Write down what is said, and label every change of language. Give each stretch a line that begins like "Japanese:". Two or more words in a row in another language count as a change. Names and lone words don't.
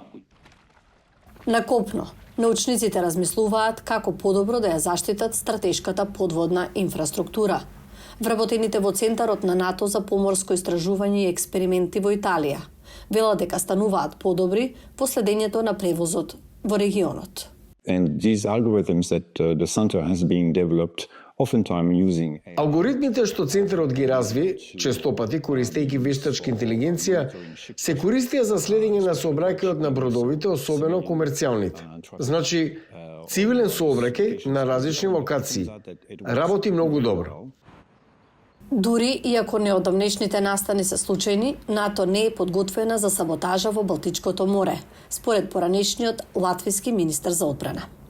Macedonian: На копно, научниците размислуваат како подобро да ја заштитат стратешката подводна инфраструктура. Вработените во Центарот на НАТО за поморско истражување и експерименти во Италија велат дека стануваат подобри во следењето на превозот во регионот.
English: And these algorithms that the center has been developed oftentimes using
Macedonian: Алгоритмите што Центарот ги разви, честопати користејќи вештачка интелигенција, се користија за следење на сообраќајот на бродовите, особено комерцијалните. Значи, цивилен сообраќај на различни локации. Работи многу добро. Дури иако неодамнешните настани се случајни, НАТО не е подготвена за саботажа во Балтичкото море, според поранешниот латвиски министар за одбрана.